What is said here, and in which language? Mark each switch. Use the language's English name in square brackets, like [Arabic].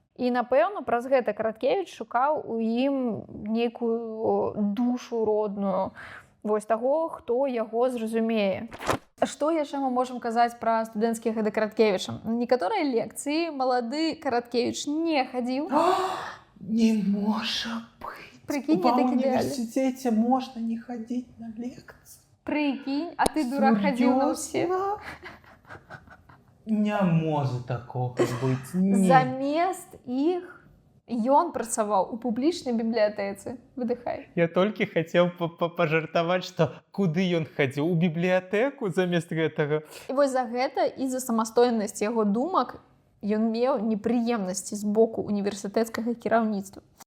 [Belarusian] І, напэўна, праз гэта Караткевіч шукаў у ім нейкую душу родную, вось таго, хто яго зразумее. Што яшчэ мы можам казаць пра студэнцкія гады Караткевіча? Некаторыя лекцыі малады Караткевіч не хадзіў. Не можа быць. [Russian] Прикинь, в я университете можно не ходить на лекции. Прикинь, а ты, дурак, ходил на все. Не может такого быть. Нет. [Belarusian] Замест их ён працаваў у публічнай бібліятэцы. Выдыхай. Я толькі хацеў пажартаваць, што куды ён хадзіў? У бібліятэку замест гэтага. І вось за гэта і за самастойнасць яго думак ён меў непрыемнасці з боку універсітэцкага кіраўніцтва.